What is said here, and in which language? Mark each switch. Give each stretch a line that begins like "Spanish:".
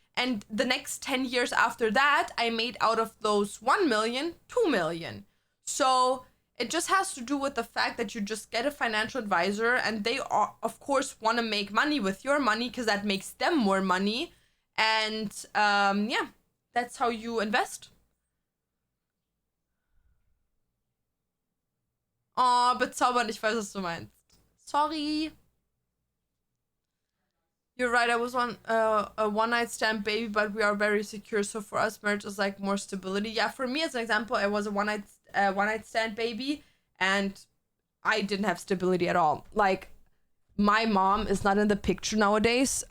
English: And the next 10 years after that, I made out of those 1 million, 2 million. So it just has to do with the fact that you just get a financial advisor, and they are, of course, want to make money with your money because that makes them more money. And yeah, that's how you invest.
German: Oh, bezaubern, ich weiß, was du meinst.
English: Sorry. You're right, I was on a one-night stand baby, but we are very secure. So for us, marriage is like more stability. Yeah, for me, as an example, I was a one-night stand baby, and I didn't have stability at all. Like, my mom is not in the picture nowadays.